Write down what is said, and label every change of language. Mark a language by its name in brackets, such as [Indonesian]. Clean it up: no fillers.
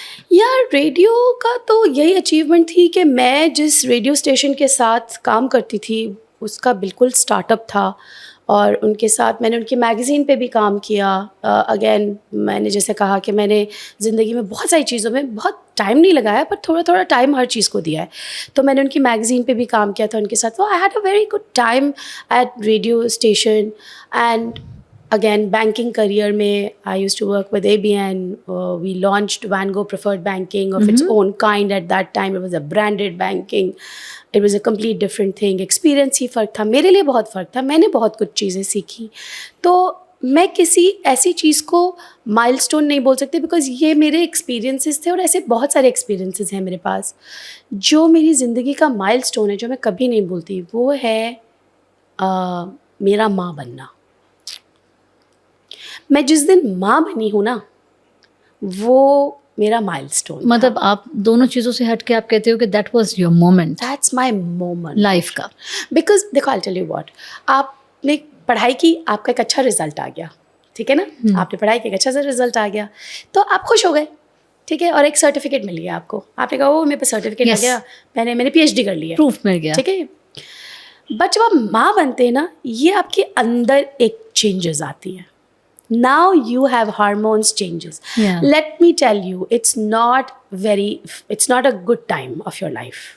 [Urdu] یار ریڈیو کا تو یہی اچیومنٹ تھی کہ میں جس ریڈیو اسٹیشن کے ساتھ کام کرتی تھی اس کا بالکل اسٹارٹ اپ تھا, اور ان کے ساتھ میں نے ان کی میگزین پہ بھی کام کیا. اگین میں نے جیسے کہا کہ میں نے زندگی میں بہت ساری چیزوں میں بہت ٹائم نہیں لگایا, پر تھوڑا تھوڑا ٹائم ہر چیز کو دیا ہے. تو میں نے ان کی میگزین پہ بھی کام کیا تھا ان کے ساتھ. تو [English] I had a very good time at radio station. And again banking career mein I used to work with ABN. We launched Vango preferred banking of its own kind at that time. It was a branded banking. It was a complete different thing. [Urdu] Experience ہی فرق تھا میرے لیے, بہت فرق تھا. میں نے بہت کچھ چیزیں سیکھی. تو میں کسی ایسی چیز کو مائل اسٹون نہیں بول سکتی, بیکاز یہ میرے ایکسپیرینسز تھے, اور ایسے بہت سارے ایکسپیرینسز ہیں میرے پاس. جو میری زندگی کا مائل اسٹون ہے جو میں کبھی نہیں بھولتی, وہ ہے میرا ماں بننا. میں جس دن ماں بنی ہوں نا, وہ میرا مائل اسٹون. مطلب آپ دونوں چیزوں سے ہٹ کے آپ کہتے ہو کہ [English] that was your moment, that's my moment [Urdu] life کا. بیکاز دیکھو [English] I tell you what, [Urdu] آپ نے پڑھائی کی, آپ کا ایک اچھا رزلٹ آ گیا, ٹھیک ہے نا, آپ نے پڑھائی کی, ایک اچھا سا رزلٹ آ گیا, تو آپ خوش ہو گئے, ٹھیک ہے, اور ایک سرٹیفکیٹ مل گیا آپ کو. آپ نے کہا وہ میرے پاس سرٹیفکیٹ آ گیا, میں نے PhD کر لی ہے, پروف مل گیا, ٹھیک ہے. بٹ جب آپ ماں بنتے ہیں نا, یہ آپ کے اندر ایک چینجز آتی ہیں. [English] Now you have hormones changes. Yeah. Let me tell you, it's not a good time of your life.